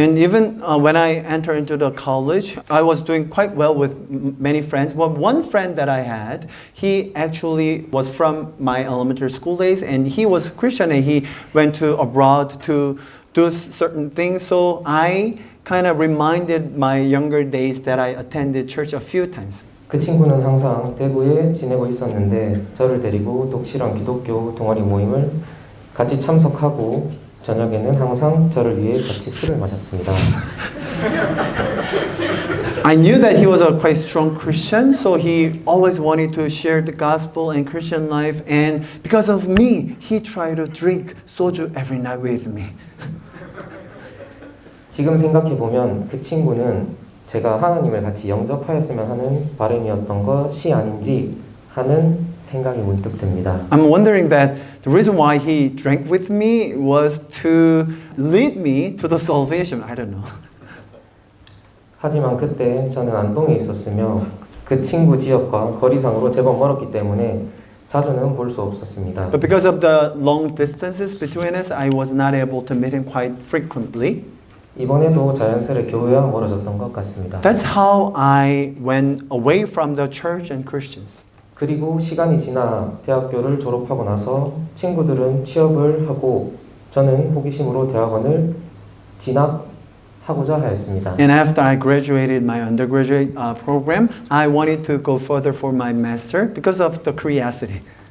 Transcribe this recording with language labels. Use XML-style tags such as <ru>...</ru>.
<en>And even when I entered into the college, I was doing quite well with many friends. But one friend that I had, he actually was from my elementary school days, and he was Christian, and he went to abroad to do certain things. So I kind of reminded my younger days that I attended church a few times.</en> <ko>그 친구는 항상 대구에 지내고 있었는데 저를 데리고 독실한 기독교 동아리 모임을 같이 참석하고 저녁에는 항상 저를 위해 같이 술을 마셨습니다.</ko> <en>I knew that he was a quite strong Christian, so he always wanted to share the gospel and Christian life, and because of me, he tried to drink soju every night with me.</en> <ko>지금 생각해보면 그 친구는 제가 하나님을 같이 영접하였으면 하는 바람이었던 것이 아닌지 하는 생각이 문득 듭니다.</ko> <en>I'm wondering that the reason why he drank with me was to lead me to the salvation. I don't know.</en> <ko>하지만 그때 저는 안동에 있었으며 그 친구 지역과 거리상으로 제법 멀었기 때문에 자주는 볼 수 없었습니다.</ko> <en>But because of the long distances between us, I was not able to meet him quite frequently.</en> <ko>이번에도 자연스레 교회와 멀어졌던 것 같습니다.</ko> <en>That's how I went away from the church and Christians.</en> <ko>그리고 시간이 지나 대학교를 졸업하고 나서 친구들은 취업을 하고 저는 호기심으로 대학원을 진학하고자 하였습니다.</ko> <en>And after I graduated my undergraduate program, I wanted to go further for my master because of the curiosity.</en>